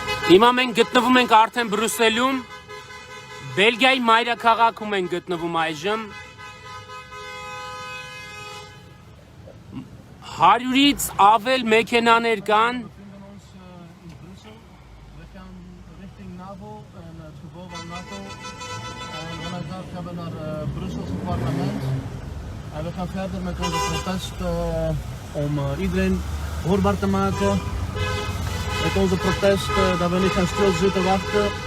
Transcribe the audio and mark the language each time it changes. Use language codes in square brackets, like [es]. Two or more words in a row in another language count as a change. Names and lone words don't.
[hy] Հիմա մենք գտնվում ենք արդեն Բրյուսելում, Բելգիայի մայրաքաղաքում ենք գտնվում այժմ։ 100-ից ավել մեքենաներ կան։ [nl] We gaan richting NAVO en het gebouw van NATO. En vanuit daar gaan we naar het Brusselse parlement. En we gaan verder met onze protest om iedereen hoorbaar te maken. Met onze protest dat we niet gaan stilzitten wachten.